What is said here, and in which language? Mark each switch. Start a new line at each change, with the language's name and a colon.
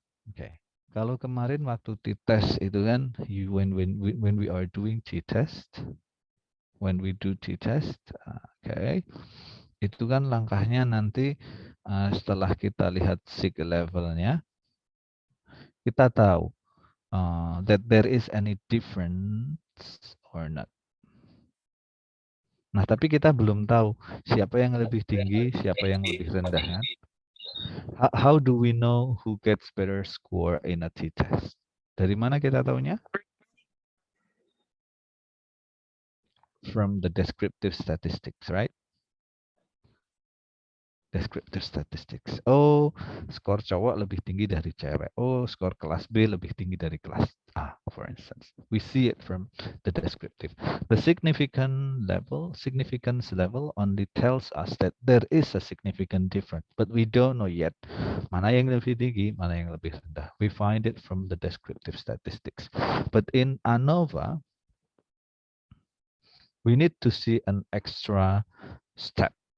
Indonesian: Oke. Kalau kemarin waktu t-test itu kan,
English: when we are doing t-test, when we do t-test,
Indonesian: oke, itu kan langkahnya nanti setelah kita lihat sig levelnya, kita tahu
English: that there is any difference or not.
Indonesian: Nah, tapi kita belum tahu siapa yang lebih tinggi, siapa yang lebih rendah kan.
English: How do we know who gets better score in a t-test?
Indonesian: Dari mana kita tahunya?
English: From the descriptive statistics, right? Descriptive statistics.
Indonesian: Oh, skor cowok lebih tinggi dari cewek. Oh, skor kelas B lebih tinggi dari kelas A,
English: for instance. We see it from the descriptive. The significance level only tells us that there is a significant difference, but we don't know yet
Indonesian: mana yang lebih tinggi, mana yang lebih rendah.
English: We find it from the descriptive statistics. But in ANOVA, we need to see an extra step.